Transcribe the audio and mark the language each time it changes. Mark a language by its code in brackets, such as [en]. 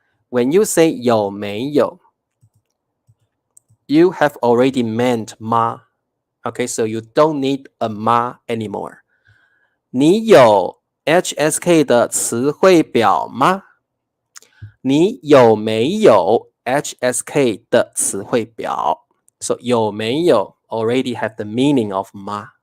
[en] When you say 有没有 you have already meant ma. Okay, so you don't need a ma anymore. [zh] 你有 HSK 的词汇表吗？你有没有 HSK 的词汇表 [en] ？So 有没有 already have the meaning of ma.